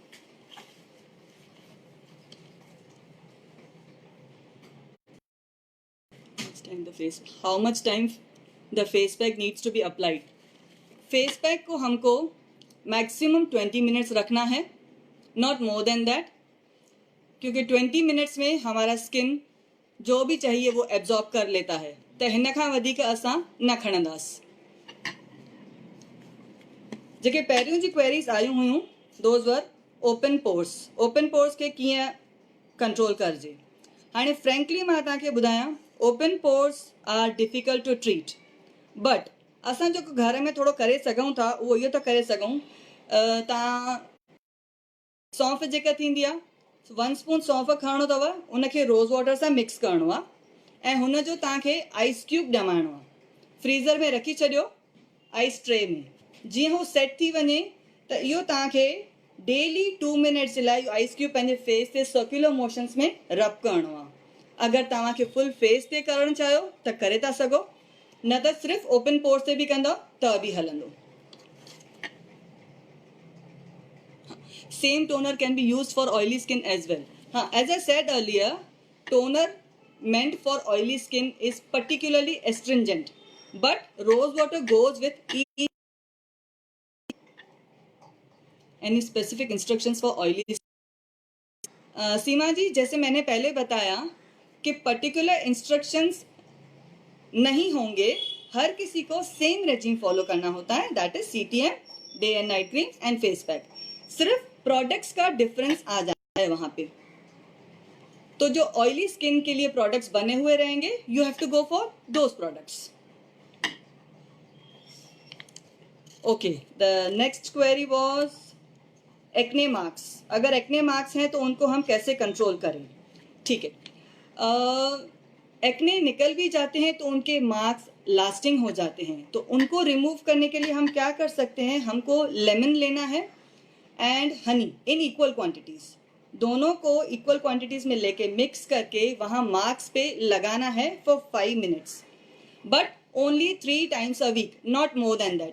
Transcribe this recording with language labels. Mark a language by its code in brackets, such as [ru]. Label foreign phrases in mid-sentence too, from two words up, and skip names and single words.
[en] How much time the face pack needs to be applied? [hi] फेस पैक को हमको मैक्सिमम 20 मिनट्स रखना है, [en] not more than that, [hi] क्योंकि 20 मिनट्स में हमारा स्किन जो भी चाहिए वो एब्जॉर्ब कर लेता है। [sd] त हिन खां वधीक असां न खणंदासीं। जेके पहिरियों जी क्वेरीज आयूं हुयूं [en] those were open pores. open pores [sd] खे कीअं कंट्रोल करिजे। हाणे फ्रेंकली मां तव्हांखे ॿुधायां, [en] open pores are difficult to treat, [sd] बट असां जेको घर में थोरो करे सघूं था उहो इहो था करे सघूं, तव्हां सौंफ जेका थींदी आहे 1 स्पून सौंफ खणणो अथव, उनखे [en] rose water [sd] सां मिक्स करिणो आहे ऐं हुनजो तव्हांखे [en] ice cube [sd] ॼमाइणो आहे। फ्रीज़र में रखी छॾियो [en] ice tray [sd] में। जीअं हू सेट थी वञे त इहो तव्हांखे डेली 2 मिनट्स जे लाइ [en] ice cube [sd] पंहिंजे फेस ते [en] circular motions [sd] में रब करिणो आहे। अगरि तव्हांखे [en] full face [sd] ते करणु चाहियो त करे था सघो, न त सिर्फ़ु [en] open pores [sd] ते बि कंदव त बि हलंदो। [en] Same toner can be used for oily skin as well. [hi] हाँ, [en] As I said earlier, toner meant for oily skin is particularly astringent, but rose water goes with each. Any specific instructions for oily? [hi] सीमा जी, जैसे मैंने पहले बताया कि [en] particular instructions [hi] नहीं होंगे, हर किसी को [en] same regime follow [hi] करना होता है, [en] that is CTM, day and night cream and face pack. [hi] सिर्फ प्रोडक्ट्स का डिफरेंस आ जाता है वहां पे। तो जो [en] oily skin [hi] के लिए प्रोडक्ट्स बने हुए रहेंगे, [en] You have to go for those products. Okay, the next query was acne marks. [hi] अगर [en] acne marks [hi] हैं तो उनको हम कैसे कंट्रोल करें? ठीक है, एक्ने निकल भी जाते हैं तो उनके [en] marks lasting [hi] हो जाते हैं, तो उनको रिमूव करने के लिए हम क्या कर सकते हैं? हमको लेमन लेना है [en] and honey in equal quantities, [hi] दोनों को [en] equal quantities [hi] में लेके मिक्स करके वहां मार्क्स पे लगाना है [en] for 5 minutes, but only 3 times a week, not more than that.